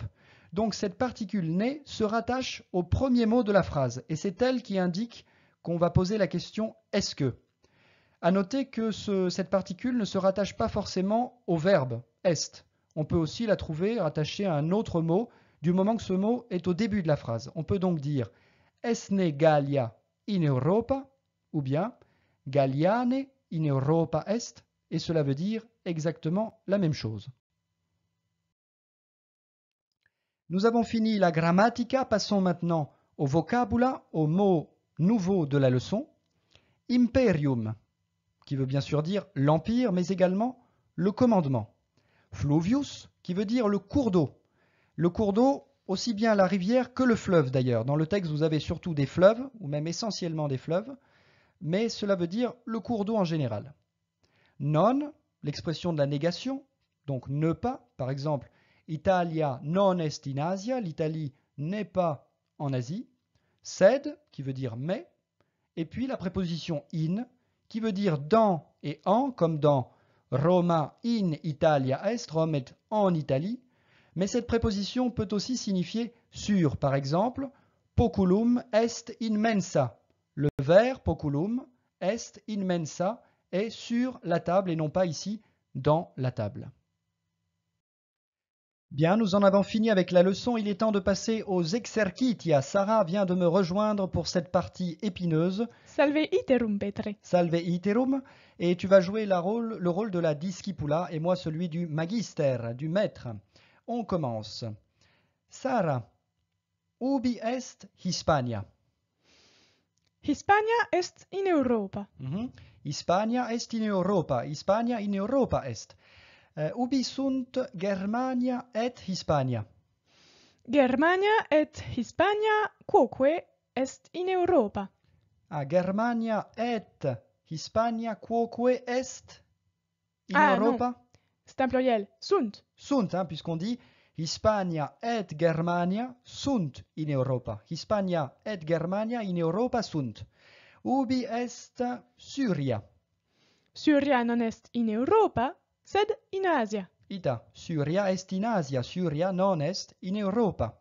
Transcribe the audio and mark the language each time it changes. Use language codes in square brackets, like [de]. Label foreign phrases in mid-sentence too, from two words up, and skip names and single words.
[fr] Donc cette particule ne se rattache au premier mot de la phrase et c'est elle qui indique qu'on va poser la question est-ce que. À noter que cette particule ne se rattache pas forcément au verbe est. On peut aussi la trouver rattachée à un autre mot du moment que ce mot est au début de la phrase. On peut donc dire [la] est ne Gallia in Europa [fr] ou bien [la] Galliane in Europa est [fr] et cela veut dire exactement la même chose. Nous avons fini la grammatica, passons maintenant au vocabula, aux mots nouveaux de la leçon. Imperium, qui veut bien sûr dire l'empire, mais également le commandement. Fluvius, qui veut dire le cours d'eau. Le cours d'eau, aussi bien la rivière que le fleuve d'ailleurs. Dans le texte, vous avez surtout des fleuves, ou même essentiellement des fleuves, mais cela veut dire le cours d'eau en général. Non, l'expression de la négation, donc ne pas, par exemple, [la] Italia non est in Asia, [fr] l'Italie n'est pas en Asie. Sed, qui veut dire mais, et puis la préposition in, qui veut dire dans et en, comme dans [la] Roma in Italia est, [fr] Rome est en Italie. Mais cette préposition peut aussi signifier sur, par exemple, [la] poculum est in mensa. [fr] Le verbe [la] poculum est in mensa [fr] est sur la table et non pas ici dans la table. Bien, nous en avons fini avec la leçon. Il est temps de passer aux exercitia. Sarah vient de me rejoindre pour cette partie épineuse. [la] Salve iterum, Petre. Salve iterum. [fr] Et tu vas jouer le rôle de la discipula et moi celui du magister, du maître. On commence. Sarah, [la] ubi est Hispania? Hispania est in Europa. Hispania est in Europa. Hispania in Europa est. Ubi sunt Germania et Hispania? Germania et Hispania quoque est in Europa. Germania et Hispania quoque est in Europa? Non, [fr] c'est un pluriel. [la] Sunt. Sunt, [fr] puisqu'on dit [la] Hispania et Germania sunt in Europa. Hispania et Germania in Europa sunt. Ubi est Syria? Syria non est in Europa, sed in Asia. Ita, Syria est in Asia, Syria non est in Europa.